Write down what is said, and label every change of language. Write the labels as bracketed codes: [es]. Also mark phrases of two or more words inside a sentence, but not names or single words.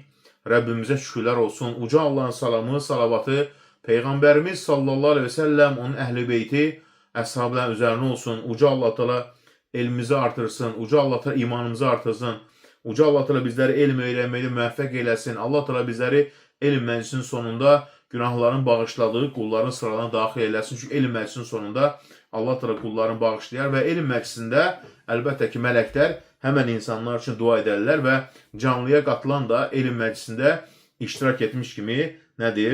[tr] Rabbimize şükürler olsun. Uca Allah'ın salamı, salavatı, Peygamberimiz [ar] sallallahu aleyhi ve sellem, [tr] onun ehli beyti, əshabların üzerine olsun. Uca Allah Teala elimizi artırsın. Uca Allah Teala imanımızı artırsın. Uca Allah Teala bizleri elm öğrenmeyi müvaffak eylesin. Allah Teala bizleri elm meclisinin sonunda günahların bağışladığı kulların sıralarına daxil eləsin. [az] Çünki elm məclisinin sonunda Allah Teala kulların bağışlayar və elm məclisində əlbəttə ki, mələklər həmən insanlar üçün dua edərlər və canlıya qatılan da elm məclisində iştirak etmiş kimi nədir?